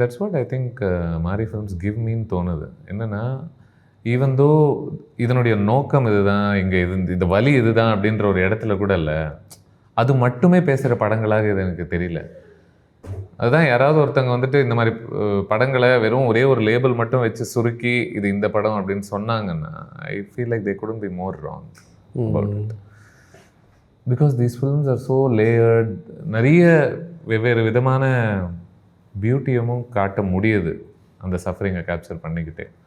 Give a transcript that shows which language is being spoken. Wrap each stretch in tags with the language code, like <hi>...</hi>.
<en>that's what I think Mari films give</en> <ta>மீன்னு தோணுது. என்னென்னா</ta> <en>even though</en> <ta>இதனுடைய நோக்கம் இதுதான், இங்கே இந்த வலி இதுதான் அப்படின்ற ஒரு இடத்துல கூட இல்லை, அது மட்டுமே பேசுகிற படங்களாக இது எனக்கு தெரியல. அதுதான் யாராவது ஒருத்தங்க வந்துட்டு இந்த மாதிரி படங்களை வெறும் ஒரே ஒரு லேபிள் மட்டும் வச்சு சுருக்கி இது இந்த படம் அப்படின்னு சொன்னாங்கன்னா</ta> <en>I feel like they couldn't be more wrong about it. Because these films are so layered.</en> <ta>நிறைய வெவ்வேறு விதமான பியூட்டியமும் காட்ட முடியுது அந்த சஃபரிங்கை கேப்சர் பண்ணிக்கிட்டே.</ta>